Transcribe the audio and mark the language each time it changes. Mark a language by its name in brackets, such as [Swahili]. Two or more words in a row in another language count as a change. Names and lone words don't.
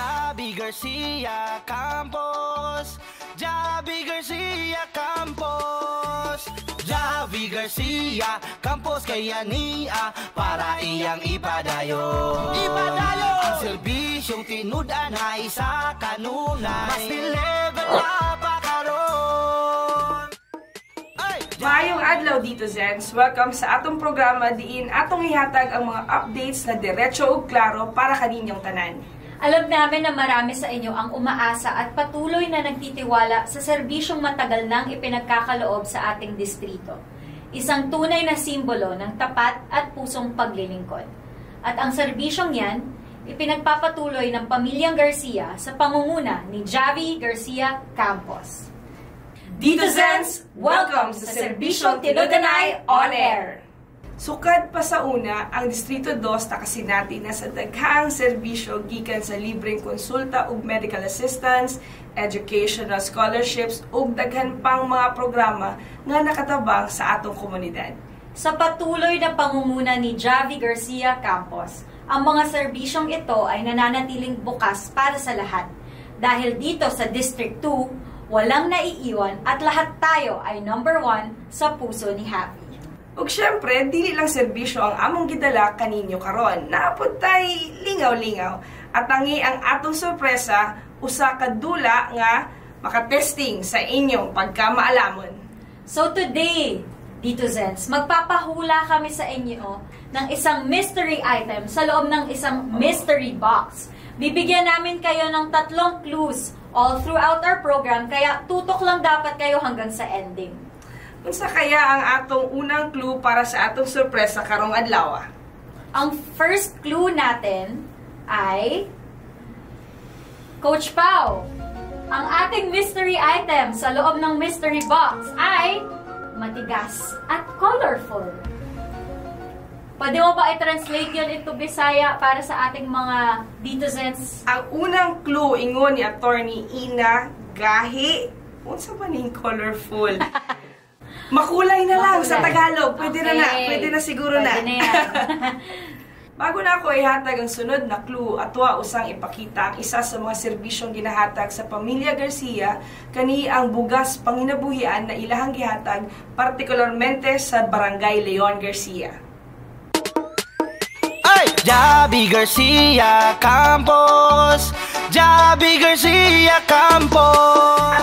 [Cebuano] Javi Garcia Campos, Javi Garcia Campos, Javi Garcia Campos kaya niya para iyang ipadayon. Ang serbisyong tinudan ay sa kanunay, mas nilevel na pa karon. Maayong adlaw dito, Zens. Welcome sa atong programa diin atong ihatag ang mga updates na diretso ug klaro para kaninyong tanan. [Filipino] Alam namin na marami sa inyo ang umaasa at patuloy na nagtitiwala sa serbisyong matagal nang ipinagkakaloob sa ating distrito. Isang tunay na simbolo ng tapat at pusong paglilingkod. At ang serbisyong yan, ipinagpapatuloy ng pamilyang Garcia sa pangunguna ni Javi Garcia Campos. Dito, Zens! Welcome sa Serbisyong Tinudanay On Air! [Cebuano] Sukad pa sa una, ang Distrito 2 nakasinati na sa daghang serbisyo gikan sa libreng konsulta ug [English] medical assistance, educational scholarships [Cebuano] ug daghan pang mga programa nga nakatabang sa atong komunidad. [Filipino] Sa patuloy na pangunguna ni Javi Garcia Campos, ang mga serbisyong ito ay nananatiling bukas para sa lahat. Dahil dito sa District 2, walang naiiwan at lahat tayo ay number 1 sa puso ni Javi. [Cebuano] Ug syempre, dili lang serbisyo ang among gidala kaninyo karon. Naapod tay lingaw-lingaw. At tangi ang atong sorpresa, usa ka dula nga makatesting sa inyong pagkamaalamon. [English] So today, [Filipino] dito Zens, magpapahula kami sa inyo ng isang [English] mystery item [Filipino] sa loob ng isang [English] mystery box. [Filipino] Bibigyan namin kayo ng 3 clues [English] all throughout our program, [Filipino] kaya tutok lang dapat kayo hanggang sa ending. [Cebuano] Unsa kaya ang atong unang clue para sa atong sorpresa karong adlaw? [Filipino] Ang [English] first clue [Filipino] natin ay Coach Pao. Ang ating [English] mystery item [Filipino] sa loob ng [English] mystery box [Filipino] ay matigas at colorful. Pwede mo ba i-translate yun into Bisaya para sa ating mga Ditozens? [Cebuano] Ang unang clue ingon ni Attorney Ina Gahi. Unsa ba ning colorful? [Filipino] Makulay na lang sa Tagalog. Pwede okay. na. Pwede na siguro Pwede na yan. [Cebuano] Bago na ako ihatag ang sunod na clue, atwa usang ipakita ang isa sa mga serbisyong ginahatag sa pamilya Garcia, kani ang bugas panginabuhian na ilahang gihatag, partikularmente sa Barangay Leon Garcia. Javi Garcia Campos, Javi Garcia Campos.